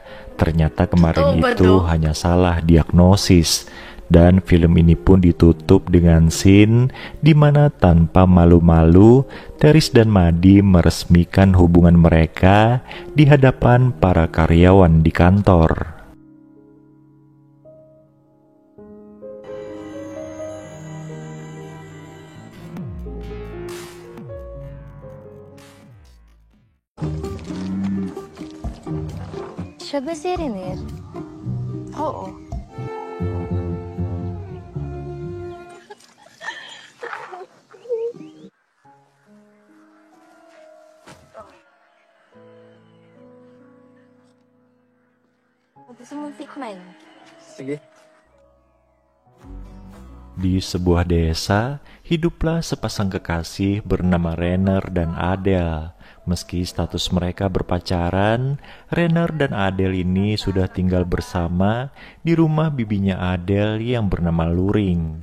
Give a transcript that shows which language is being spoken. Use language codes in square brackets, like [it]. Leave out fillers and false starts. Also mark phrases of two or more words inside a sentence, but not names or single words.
[id] Ternyata kemarin itu hanya salah diagnosis. Dan film ini pun ditutup dengan scene di mana tanpa malu-malu Teris dan Madi meresmikan hubungan mereka di hadapan para karyawan di kantor. [tl] Siya ba si Renier? Oo. Gusto mong tikman? Sige. [id] Di sebuah desa, hiduplah sepasang kekasih bernama Renner dan Adele. Meski status mereka berpacaran, Renner dan Adele ini sudah tinggal bersama di rumah bibinya Adele yang bernama Luring.